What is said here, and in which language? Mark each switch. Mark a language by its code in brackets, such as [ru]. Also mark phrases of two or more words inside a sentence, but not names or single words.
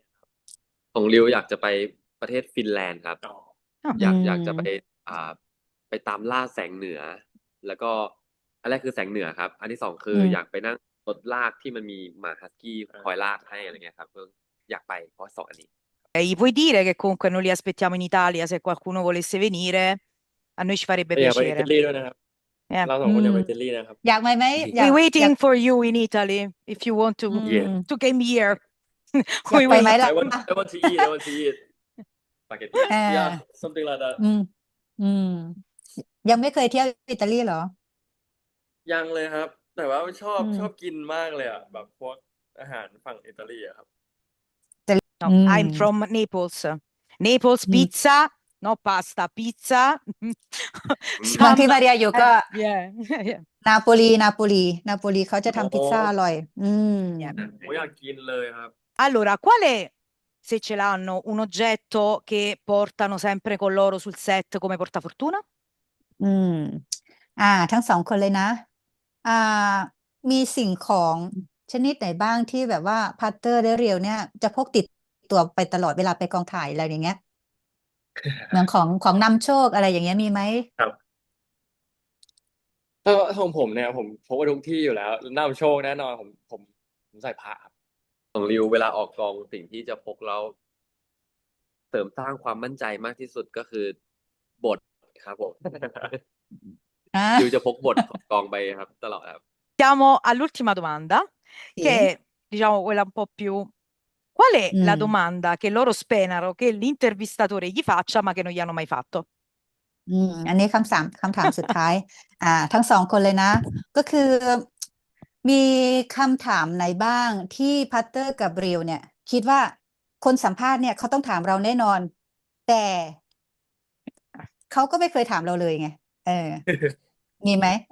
[th] ของริวอยากจะไปประเทศฟินแลนด์ครับ อ๋อ อยากจะไปไปตามล่าแสงเหนือ แล้วก็อันแรกคือแสงเหนือครับ อันที่สองคืออยากไปนั่งรถลากที่มันมีหมาฮัสกี้คอยลากให้อะไรเงี้ยครับก็อยากไปเพราะสองอันนี้ [it] Gli puoi dire che comunque non li aspettiamo in Italia, se qualcuno volesse venire, a noi ci farebbe [th] แต่อยากไปอิ [it] piacere. [th] ตาลีด้วยนะครับ [en] Yeah. [th] เราสองคนอยากไปอิตาลีนะครับ อยากไหม [en] We're waiting for you in Italy if you want to Yeah. to come here. [th] อยาก [en] We [th] ไปไหม [en] wait. [th] ล่ะ [en] I want to eat I want to eat [th] สปาเกตตี้ [en] yeah something like that [th] ยังไม่เคยเที่ยวอิตาลีเหรอ ยังเลยครับ แต่ว่าชอบ อืม ชอบกินมากเลยอ่ะแบบพวกอาหารฝั่งอิตาลีอะครับ [en] No, I'm from Naples. Naples pizza, no pasta, pizza. [th] บางที่ [en] Some- [th] มาเรียอยู่ก็ [en] yeah, yeah. [th] นาโปลีเขาจะทำพิซซ่าอร่อย [en] Yeah. [th] ผมอยากกินเลยครับ [it] Allora, quale, se ce l'hanno, un oggetto che portano sempre con loro sul set come portafortuna? [th] ทั้งสองคนเลยนะ มีสิ่งของชนิดไหนบ้างที่แบบว่าพัตเตอร์และเรียวเนี่ยจะพกติดตัวไปตลอดเวลาไปกองถ่ายอะไรอย่างเงี้ย เหมือนของนำโชคอะไรอย่างเงี้ยมีไหม ครับถ้าของผมเนี่ยผมพกไปทุกที่อยู่แล้วนำโชคแน่นอนผมใส่ผ้าครับ ของริวเวลาออกกองสิ่งที่จะพกแล้วเสริมสร้างความมั่นใจมากที่สุดก็คือบทครับผม ริวจะพกบทของกองไปครับตลอดครับ [it] Siamo all'ultima domanda, Sì. che è, diciamo, quella un po' più... Qual è la Mm. domanda che loro sperano che l'intervistatore gli faccia, ma che non gli hanno mai fatto? [th] อันนี้คำถามสุดท้าย ทั้งสองคนเลยนะ ก็คือมีคำถามไหนบ้างที่พัตเตอร์กับริวเนี่ย คิดว่าคนสัมภาษณ์เนี่ยเขาต้องถามเราแน่นอน แต่เขาก็ไม่เคยถามเราเลยไง มีไหม